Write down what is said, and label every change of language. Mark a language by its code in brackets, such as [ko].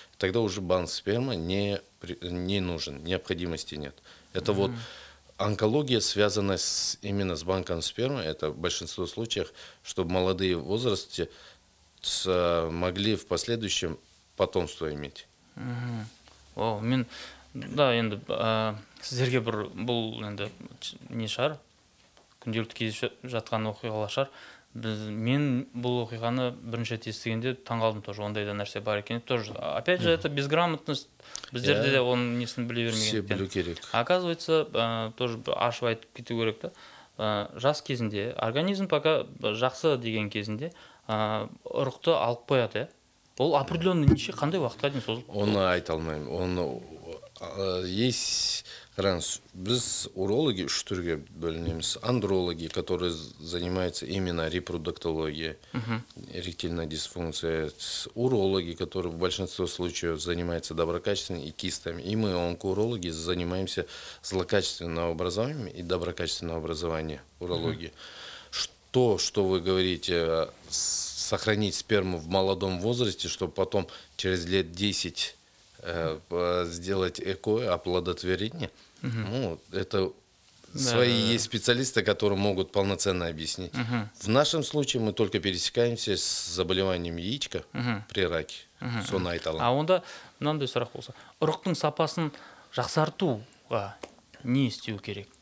[ru] Тогда уже банк спермы не нужен, необходимости нет. Это вот онкология, связанная именно с банком спермы, это в большинстве случаев, чтобы молодые в возрасте могли в последующем потомство иметь. [kk] Мен Да, енді сіздерге бұл енді не шығар, күнделікті кездесіп жатқан оқиғалар шығар. Мен бұл оқиғаны бірінші рет естігенде таңғалдым тоже, ондай да нәрсе бар екен. [ru] Тоже, опять же, это безграмотность. [kk] Біздерде де оның несін біле Все білу керек. [ru] Оказывается, тоже [kk] ашып айтып кету керек та. Жас кезінде, [ru] организм пока [kk] жақсы деген кезінде ұрықты алып қояды, ол определенный неше қандай уақытқа дейін созылып. Оны айта алмаймын. Оны есть, қараңыз, біз урологи үш түрге бөлінеміз. [ru] Андрологи, которые занимаются именно репродуктологией, эректильной дисфункцией. Урологи, которые в большинстве случаев занимаются доброкачественными и кистами. И мы, онкоурологи, занимаемся злокачественным образованием и доброкачественным образованием урологии. Что вы говорите, сохранить сперму в молодом возрасте, чтобы потом через лет 10 сделать ЭКО, оплодотворение. Ну, это свои есть специалисты, которые могут полноценно объяснить. В нашем случае мы только пересекаемся с заболеванием яичка при раке. [kk] Соны айта аламын. А онда мынандай сұрақ болса, ұрықтың сапасын жақсартуға не істеу керек?